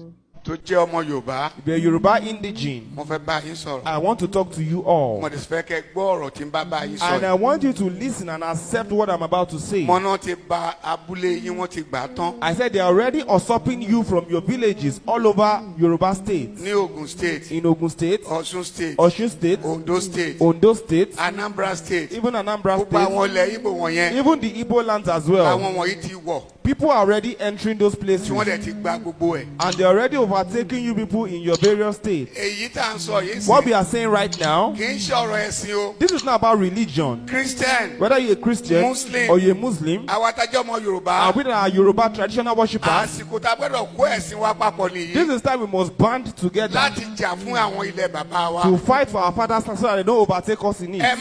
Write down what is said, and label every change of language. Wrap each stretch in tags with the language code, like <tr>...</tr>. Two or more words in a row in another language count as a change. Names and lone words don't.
<en>The Yoruba indigene. I want to talk to you all. And I want you to listen and accept what I'm about to say. I said they are already usurping you from your villages all over Yoruba State. In Ogun State, Osun State, Ondo State, Anambra State, even Anambra State, even the Igbo lands as well. People are already entering those places. And they're already overtaking you people in your various states. What we are saying right now, this is not about religion. Whether you're a Christian Muslim, or you're a Muslim, and we are Yoruba traditional worshippers, this is time we must band together to fight for our father's land so that they don't overtake us in it.</en>